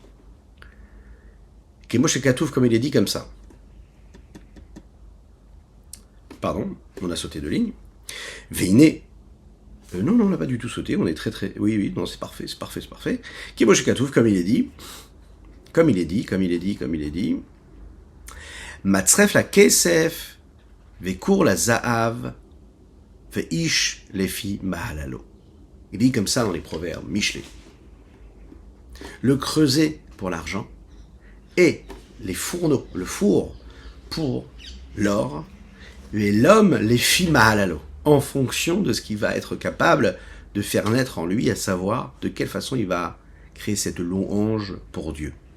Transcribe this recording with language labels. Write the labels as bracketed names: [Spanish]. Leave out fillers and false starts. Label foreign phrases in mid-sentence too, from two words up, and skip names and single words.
[French] Moshe Katouf, comme il est dit comme ça. Pardon, on a sauté de ligne. Veine. Non, on n'a pas du tout sauté, on est très... Oui, non, c'est parfait. Moshe Katouf, comme il est dit. [Hebrew] Matzref la kesef, vekour la zaav, veish lefi mahalalo. [French] Il dit comme ça dans les proverbes, Michelet. Le creuset pour l'argent, et les fourneaux, le four pour l'or, et l'homme les fit mahalalo, en fonction de ce qu'il va être capable de faire naître en lui, à savoir de quelle façon il va créer cette louange pour Dieu.